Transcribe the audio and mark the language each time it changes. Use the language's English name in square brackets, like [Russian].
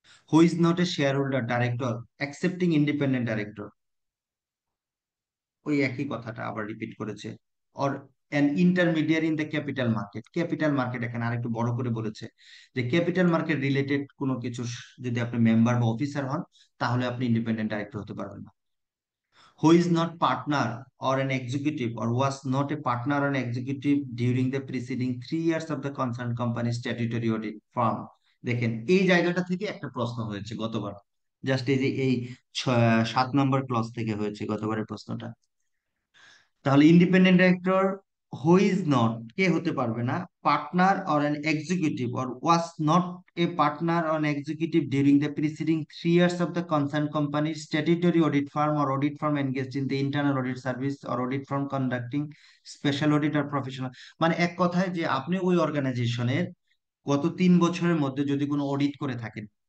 [English] who is not a shareholder director accepting independent director, [Bangla] ওই একই কথাটা আবার রিপিট করেছে। [English] or an intermediary in the capital market, [Bangla] capital market এখানে আরেকটু বড় করে বলেছে যে ক্যাপিটাল মার্কেট রিলেটেড কোনো কিছু যদি আপনি মেম্বার বা অফিসার হন তাহলে আপনি ইন্ডিপেন্ডেন্ট ডাইরেক্টর হতে পারবেন না। [English] Who is not partner or an executive or was not a partner or an executive during the preceding 3 years of the concerned company's statutory audit firm, [Bangla] দেখেন এই জায়গাটা থেকে একটা প্রশ্ন হয়েছে গতবার, জাস্ট এই যে এই 7 নম্বর ক্লজ থেকে হয়েছে গতবারের প্রশ্নটা। তাহলে [English] independent director who is not, [Bangla] কে হতে পারবে না, [English] partner or an executive or was not a partner or executive during the preceding 3 years of the concern কোম্পানির statutory audit firm or audit firm engaged in the internal audit service or audit firm conducting special audit or professional, [Bangla] মানে এক কথায় যে আপনি ওই অর্গানাইজেশনের গত 3 বছরের মধ্যে যদি কোনো অডিট করে থাকেন,